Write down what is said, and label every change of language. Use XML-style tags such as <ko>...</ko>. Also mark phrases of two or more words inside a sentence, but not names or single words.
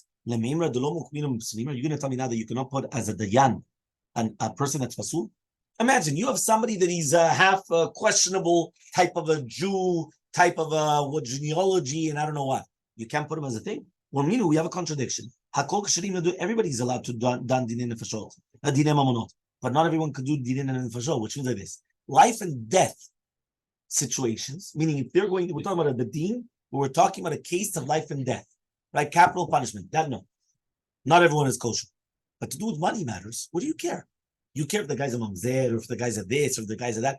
<en>Are you going to tell me now that you cannot put as a dayan a person that's fasul? Imagine you have somebody that he's half a questionable type of a Jew, type of a genealogy, and I don't know what. You can't put him as a thing. Well, we have a contradiction. Everybody's allowed to done</en> <he>דיני נפשות, דיני ממונות,</he> <en>but not everyone could do</en> <he>דיני נפשות,</he> <en>which means like this: life and death situations. Meaning, if we're talking about a bedin, we're talking about a case of life and death, right? Capital punishment. That no, not everyone is kosher, but to do with money matters. What do you care? You care if the guy's a mamzer, or if the guy's a this, or if the guy's a that.</en>